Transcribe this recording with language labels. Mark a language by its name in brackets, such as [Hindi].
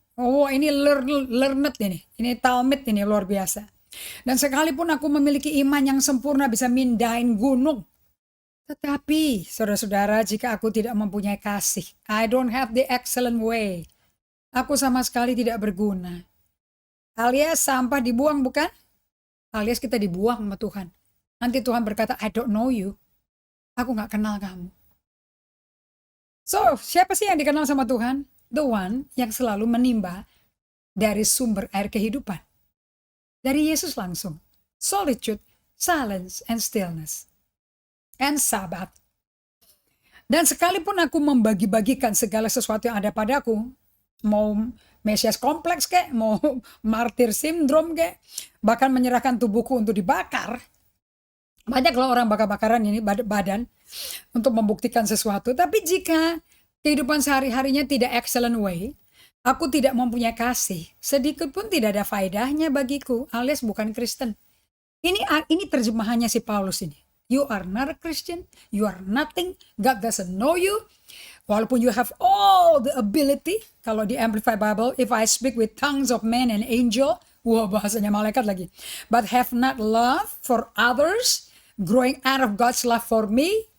[Indonesian] Oh, ini learned ini. Ini Talmud ini luar biasa. Dan sekalipun aku memiliki iman yang sempurna bisa mindahin gunung. Tetapi, saudara-saudara, jika aku tidak mempunyai kasih, [English] I don't have the excellent way. [Indonesian] Aku sama sekali tidak berguna. Alias sampah dibuang, bukan? Alias kita dibuang sama Tuhan. Nanti Tuhan berkata, [English] I don't know you. [Indonesian] Aku gak kenal kamu. So, siapa sih yang dikenal sama Tuhan? [English] The one [Indonesian] yang selalu menimba dari sumber air kehidupan. Dari Yesus langsung. [English] Solitude, silence, and stillness. And Sabat. [Indonesian] Dan sekalipun aku membagi-bagikan segala sesuatu yang ada padaku, mau Mesias kompleks kek, mau martir sindrom kek, bahkan menyerahkan tubuhku untuk dibakar. Banyak loh orang bakar-bakaran ini badan untuk membuktikan sesuatu. Tapi jika kehidupan sehari-harinya tidak [English] excellent way, [Indonesian] aku tidak mempunyai kasih, sedikit pun tidak ada faedahnya bagiku, alias bukan Kristen. Ini terjemahannya si Paulus ini. [English] You are not a Christian, you are nothing, God doesn't know you. [Indonesian] Walaupun [English] you have all the ability, [Indonesian] kalau di [English] Amplified Bible, if I speak with tongues of men and angel, [Indonesian] wah bahasanya malaikat lagi. [English] But have not love for others, growing out of God's love for me.